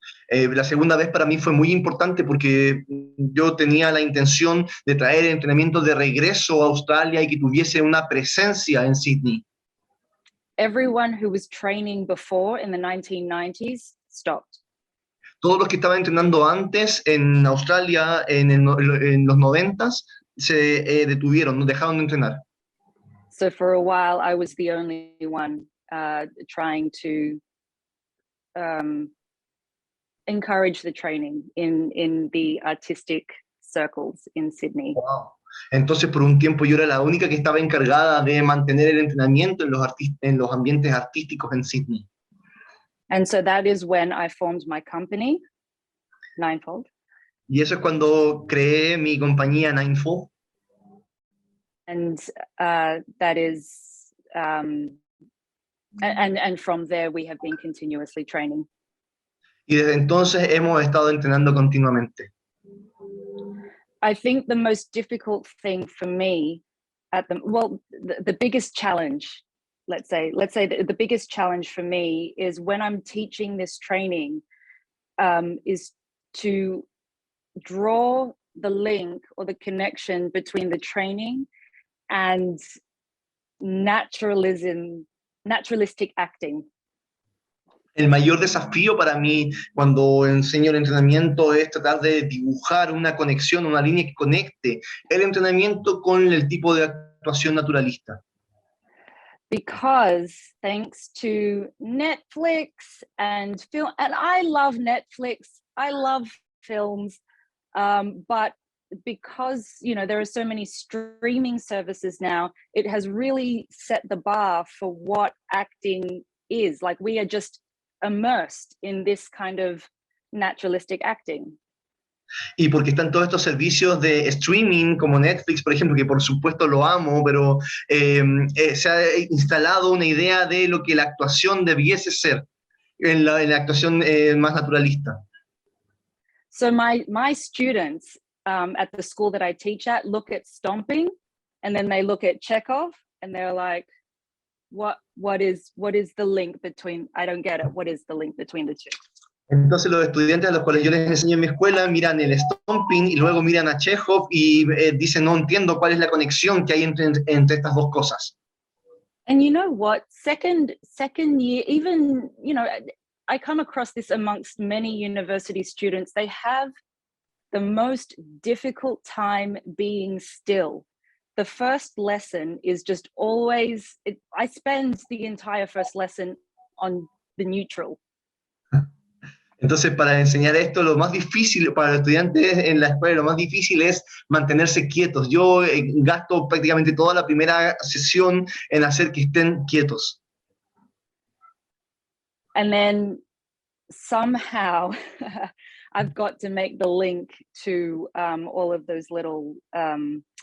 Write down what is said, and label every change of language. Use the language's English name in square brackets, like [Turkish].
[Spanish] La segunda vez para mí fue muy importante porque yo tenía la intención de traer el entrenamiento de regreso a Australia y que tuviese una presencia en Sydney. [English] Everyone who was training before in the 1990s stopped. [Spanish] Todos los que estaban entrenando antes en Australia en los 90s se detuvieron, no dejaron de entrenar. [English] So for a while I was the only one trying to encourage the training in the artistic circles in Sydney. Wow. [Spanish] Entonces, por un tiempo yo era la única que estaba encargada de mantener el entrenamiento en los ambientes artísticos en Sydney. [English] And so that is when I formed my company, Ninefold. [Spanish] Y eso es cuando creé mi compañía Ninefold. [English] that is, and from there we have been continuously training. [Spanish] Y desde entonces hemos estado entrenando continuamente. [English] I think the most difficult thing for me the biggest challenge, let's say the biggest challenge for me is when I'm teaching this training, is to draw the link or the connection between the training and naturalistic acting. [Spanish] El mayor desafío para mí cuando enseño el entrenamiento es tratar de dibujar una conexión, una línea que conecte el entrenamiento con el tipo de actuación naturalista. [English] Because thanks to Netflix and film, and I love Netflix, I love films, but because there are so many streaming services now, it has really set the bar for what acting is. Like, we are just immersed in this kind of naturalistic acting. [Spanish] Y porque están todos estos servicios de streaming como Netflix, por ejemplo, que por supuesto lo amo, pero se ha instalado una idea de lo que la actuación debiese ser en la actuación más naturalista. [English] So my students at the school that I teach at look at stomping, and then they look at Chekhov, and they're like, what is the link between, I don't get it, what is the link between the two? [Spanish] Entonces los estudiantes a los cuales yo les enseño en mi escuela miran el stomping y luego miran a Chekhov y dicen, no entiendo cuál es la conexión que hay entre estas dos cosas. [English] And you know what, second year, even, I come across this amongst many university students, they have the most difficult time being still. The first lesson is just always, I spend the entire first lesson on the neutral. [Spanish] Entonces, para enseñar esto, lo más difícil para los estudiantes en la escuela, lo más difícil es mantenerse quietos. Yo gasto prácticamente toda la primera sesión en hacer que estén quietos. [English] And then somehow I've got to make the link to all of those little that